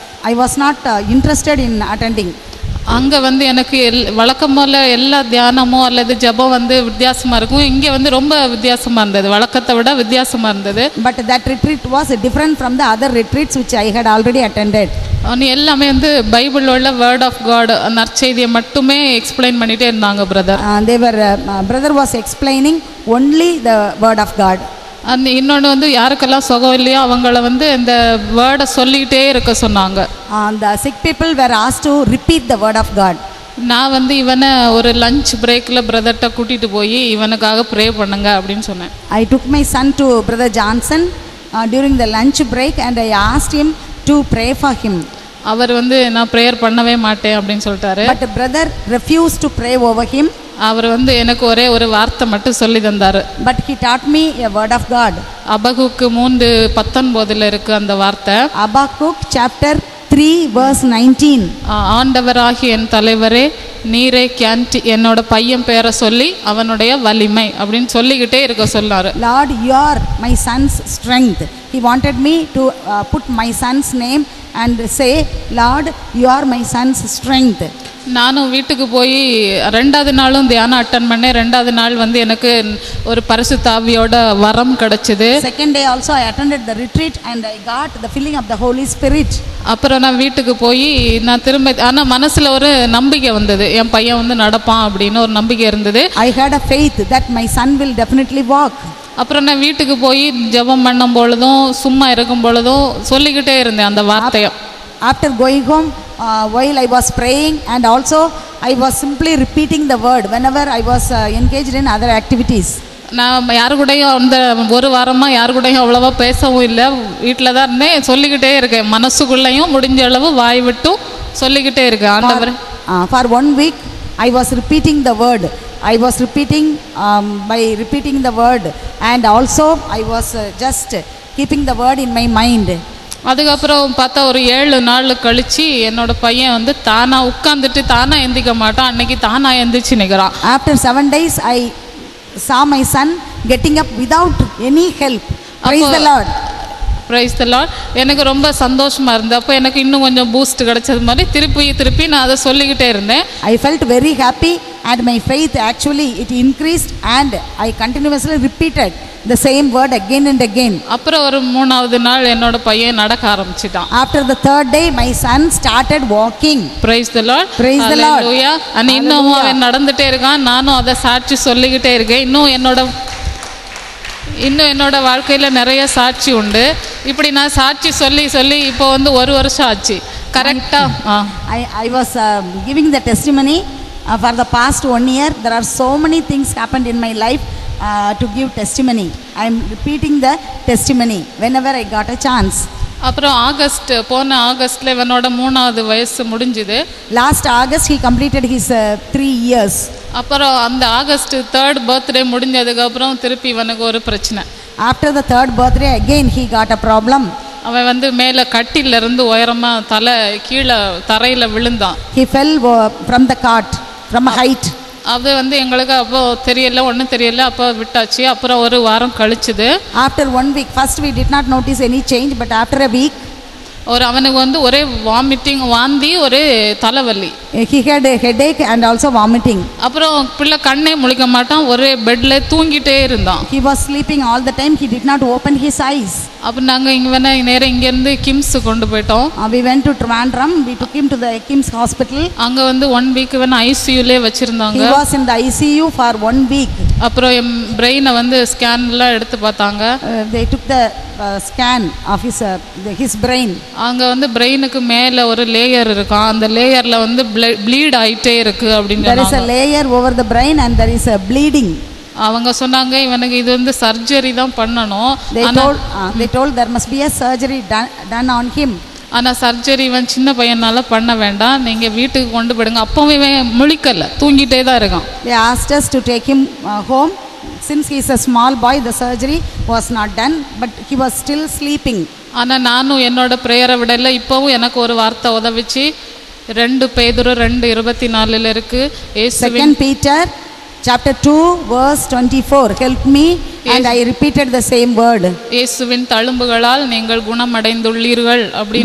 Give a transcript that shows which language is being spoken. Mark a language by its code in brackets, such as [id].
[en] I was not interested in attending. [ta] அங்கே வந்து எனக்கு வழக்கம்போல் எல்லா தியானமோ அல்லது ஜபம் வந்து வித்தியாசமாக இருக்கும். இங்கே வந்து ரொம்ப வித்தியாசமாக இருந்தது, வழக்கத்தை விட வித்தியாசமாக இருந்தது. [en] But that retreat was different from the other retreats which I had already attended. [ta] எல்லாமே வந்து பைபிளில் உள்ள வேர்ட் ஆஃப் காட் நற்செய்தியை மட்டுமே எக்ஸ்பிளைன் பண்ணிகிட்டே இருந்தாங்க brother. [en] They were brother was explaining only the word of God. [ta] இன்னொன்று வந்து யாருக்கெல்லாம் சுகம் இல்லையோ அவங்கள வந்து இந்த வேர்டை சொல்லிக்கிட்டே இருக்க சொன்னாங்க. [en] The sick people were asked to repeat the word of God. [ta] நான் வந்து இவனை ஒரு லஞ்ச் பிரேக்கில் பிரதர்கிட்ட கூட்டிகிட்டு போய் இவனுக்காக ப்ரே பண்ணுங்க அப்படின்னு சொன்னேன். [en] I took my son to Brother Johnson during the lunch break and I asked him to pray for him. [ta] அவர் வந்து நான் ப்ரேயர் பண்ணவே மாட்டேன் அப்படின்னு சொல்லிட்டாரு. [en] But brother refused to pray over him. [ta] அவர் வந்து எனக்கு ஒரே ஒரு வார்த்தை மட்டும் சொல்லி தந்தார். [en] But he taught me a word of God. [ta] அபகுக்கு 3:19 இருக்கு அந்த வார்த்தை. [en] Habakkuk chapter 3 verse 19. [ta] ஆண்டவராகிய என் தலைவரே நீரே கேன்டி என்னோட பையன் பேரை சொல்லி அவனுடைய வலிமை அப்படின்னு சொல்லிக்கிட்டே இருக்க சொன்னார். [en] Lord, you are my son's strength. He wanted me to put my son's name and say, Lord, you are my son's strength. [ta] நானும் வீட்டுக்கு போய் 2வது நாளும் தியானம் அட்டன் பண்ணேன். 2வது நாள் வந்து எனக்கு ஒரு பரிசுத்த ஆவியோட வரம் கிடைச்சது. [en] Second day also I attended the retreat and I got the filling of the Holy Spirit. [ta] அப்புறம் நான் வீட்டுக்கு போய் நான் திரும்ப ஆனால் மனசில் ஒரு நம்பிக்கை வந்தது, என் பையன் வந்து நடப்பான் அப்படின்னு ஒரு நம்பிக்கை இருந்தது. [en] I had a faith that my son will definitely walk. [ta] அப்புறம் நான் வீட்டுக்கு போய் ஜெபம் பண்ணும் பொழுதும் சும்மா இருக்கும் பொழுதும் சொல்லிக்கிட்டே இருந்தேன் அந்த வார்த்தையை. [en] After going home, while I was praying and also I was simply repeating the word whenever I was engaged in other activities. [ta] நான் யாரு கூடயும் அந்த ஒரு வாரமாக யாரு கூடயும் அவ்வளோவா பேசவும் இல்லை, வீட்டில் தான் இருந்தேன். சொல்லிக்கிட்டே இருக்கேன், மனசுக்குள்ளேயும் முடிஞ்ச அளவு வாய் விட்டும் சொல்லிக்கிட்டே இருக்கேன். ஆண்டவர் [en] For 1 week I was repeating the word. I was repeating by repeating the word and also I was just keeping the word in my mind. [ta] அதுக்கப்புறம் பார்த்தா ஒரு 7 நாள் கழித்து என்னோட பையன் வந்து தானாக உட்காந்துட்டு தானாக எந்திக்க மாட்டான், அன்னைக்கு தானாக எந்திரிச்சு நிற்கிறான். [en] After 7 days I saw my son getting up without any help. Praise the Lord. Praise the Lord. [ta] எனக்கு ரொம்ப சந்தோஷமாக இருந்தது. அப்போ எனக்கு இன்னும் கொஞ்சம் பூஸ்ட் கிடைச்சது மாதிரி திருப்பி நான் அதை சொல்லிக்கிட்டே இருந்தேன். [en] I felt very happy and my faith actually it increased and I continuously repeated the same word again and again. [ta] அப்புறம் ஒரு 3வது நாள் என்னோட பையன் நடக்க ஆரம்பிச்சிட்டான். [en] After the 3rd day my son started walking. Praise the Lord. Praise the Lord. Hallelujah. [ta] இன்னும் அவன் நடந்துட்டே இருக்கான், நானும் அதை சாட்சி சொல்லிக்கிட்டே இருக்கேன். இன்னும் என்னோட வாழ்க்கையில் நிறைய சாட்சி உண்டு. இப்படி நான் சாட்சி சொல்லி இப்போ வந்து 1 வருஷம் ஆச்சு கரெக்டாக. [en] I was giving the testimony for the past 1 year. There are so many things happened in my life to give testimony. I am repeating the testimony whenever I got a chance. [ta] அப்புறம் போன ஆகஸ்ட்ல இவனோட 3வது வயசு முடிஞ்சுது. [en] Last August he completed his 3 years. [ta] அப்புறம் அந்த August 3rd birthday முடிஞ்சதுக்கப்புறம் திருப்பி இவனுக்கு ஒரு பிரச்சனை. [en] After the 3rd birthday again he got a problem. [ta] அவன் வந்து மேலே கட்டிலிருந்து உயரமாக தலை கீழே தரையில் விழுந்தான். [en] He fell from the cot from a height. [ta] அது வந்து எங்களுக்கு அப்போ ஒன்றும் தெரியல. அப்போ விட்டாச்சு. அப்புறம் ஒரு வாரம் கழிச்சுது. [en] After 1 week, first we did not notice any change, but after a week [ta] அவனுக்கு வந்து ஒரே வாந்தி, ஒரே தலைவலி. [en] He had a headache and also vomiting. [ta] அப்புறம் பிள்ளை கண்ணே முழிக்க மாட்டான், ஒரே பெட்ல தூங்கிட்டே இருந்தான். [en] He was sleeping all the time. He did not open his eyes. [ta] அப்போ நாங்கள் நேரம் இங்கேருந்து கிம்ஸ் கொண்டு போயிட்டோம். [en] We went to Trivandrum. We took him to the Kims hospital. [ta] அங்கே வந்து 1 வீக் ஐசியூலே வச்சிருந்தாங்க. [en] He was in the ICU for 1 week. [ta] அப்புறம் என் பிரெயினை வந்து ஸ்கேன்லாம் எடுத்து பார்த்தாங்க. [en] They took the scan of his brain. [ta] அங்கே வந்து பிரெயினுக்கு மேலே ஒரு லேயர் இருக்கும், அந்த லேயரில் வந்து ப்ளீட் ஆகிட்டே இருக்கு அப்படின்னு. [en] There is a layer over the brain and there is a bleeding. [ta] அவங்க சொன்னாங்க இவனுக்கு இது வந்து சர்ஜரி தான் பண்ணணும். [en] They told there must be a surgery done on him. [ta] ஆனால் சர்ஜரி இவன் சின்ன பையனால பண்ண வேண்டாம், நீங்கள் வீட்டுக்கு கொண்டு போயிடுங்க. அப்பவும் இவன் முழிக்கல, தூங்கிட்டே தான் இருக்கான். [en] They asked us to take him home. Since he is a small boy, the surgery was not done, but he was still sleeping. [ta] ஆனால் நானும் என்னோட ப்ரேயரை விடல. இப்போவும் எனக்கு ஒரு வார்த்தை உதவிச்சு. 2 பேதுரு 2:24 இருக்கு. [en] 2 Peter chapter 2 verse 24 help me and I repeated the same word. [ta] இயேசுவின் தழும்புகளால் நீங்கள் குணமடைந்துள்ளீர்கள் அப்படி.